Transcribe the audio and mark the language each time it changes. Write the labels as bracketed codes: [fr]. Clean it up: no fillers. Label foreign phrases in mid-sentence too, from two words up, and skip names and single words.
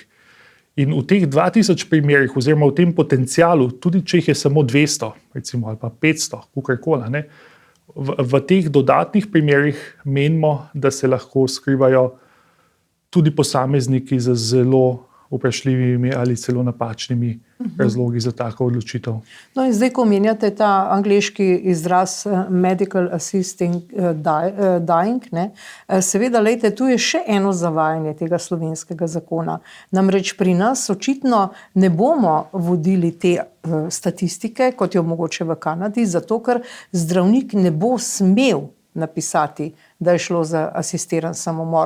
[sl] In v teh 2000 primerih, oziroma v tem potencialu, tudi če jih je samo 200, recimo, ali pa 500, kakorkoli, v teh dodatnih primerih menimo, da se lahko skrivajo tudi posamezniki z zelo vprašljivimi ali celo napačnimi razlogi za tako odločitev. No in zdaj, ko omenjate ta angleški izraz [en] medical assisting dying, [sl] seveda, lejte, tu je še eno zavajanje tega slovenskega zakona. Namreč pri nas očitno ne bomo vodili te statistike, kot jo mogoče v Kanadi, zato ker zdravnik ne bo smel napisati, da je šlo za asistiran samomor.